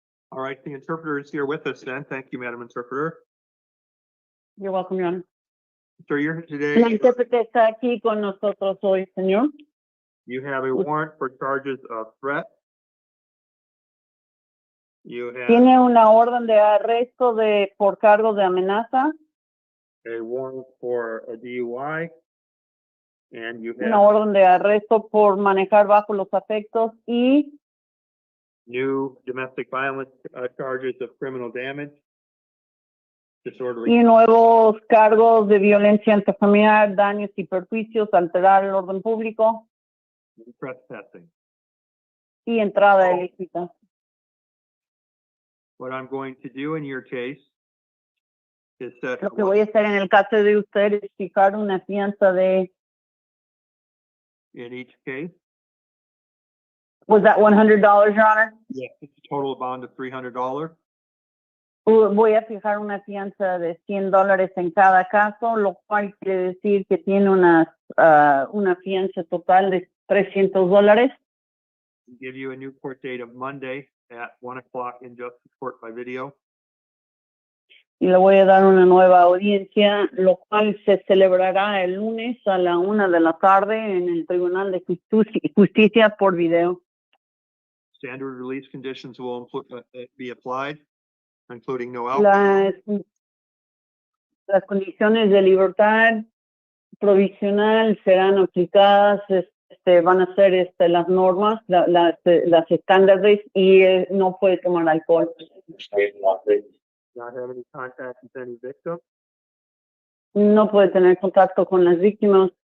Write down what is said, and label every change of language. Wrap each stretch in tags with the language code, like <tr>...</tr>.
<en>All right, the interpreter is here with us then. Thank you, Madam Interpreter. You're welcome, Your Honor. Sir, you're here</en> <es>La</es> <en>today.</en> <es>intérprete está aquí con nosotros hoy, señor.</es> <en>You have a warrant for charges of threat. You have</en> <es>Tiene una orden de arresto por cargo de amenaza,</es> <en>a warrant for a DUI. And you</en> <es>una</es> <en>have</en> <es>orden de arresto por manejar bajo los afectos y</es> <en>new domestic violence charges of criminal damage, disorderly.</en> <es>y nuevos cargos de violencia intrafamiliar, daños y perjuicios, alterar el orden público</es> <en>and trespassing.</en> <es>y entrada ilícita.</es> <en>What I'm going to do in your case is set.</en> <es>Lo que voy a hacer en el caso de usted es fijar una fianza de,</es> <en>In each case, was that $100, Your Honor? yes, it's a total bond of $300.</en> <es>Voy a fijar una fianza de $100 en cada caso, lo cual quiere decir que tiene una fianza total de $300.</es> <en>Give you a new court date of Monday at 1 o'clock in justice court by video.</en> <es>Y le voy a dar una nueva audiencia, lo cual se celebrará el lunes a la 1 de la tarde en el Tribunal de Justicia por video.</es> <en>Standard release conditions will be applied, including no alcohol.</en> <es>Las condiciones de libertad provisional serán aplicadas, van a ser las normas, las estándares y no puede tomar alcohol.</es> <en>Not have any contact with any victim.</en> <es>No puede tener contacto con las víctimas.</es>